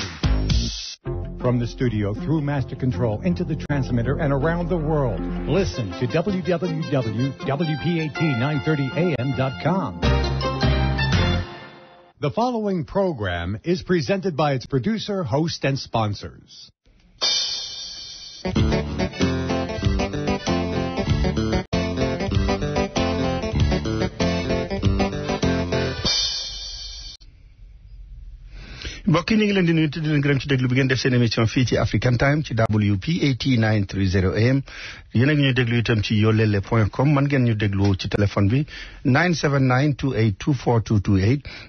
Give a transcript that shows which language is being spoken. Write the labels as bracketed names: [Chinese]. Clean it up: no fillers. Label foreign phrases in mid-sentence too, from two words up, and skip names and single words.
[English] From the studio through master control into the transmitter and around the world, listen to www.WPAT930am.com. The following program is presented by its producer, host, and sponsors. [Wolof] mbokk yi ñu ngi leen di nuyu te di leen gërëm ci déglu bi ngeen def seen émission fii ci African Time ci WPAT 930 AM yéen a ngi ñuy déglu itam ci yolele.com man ngeen ñu déglu ci téléphone bi 97928242228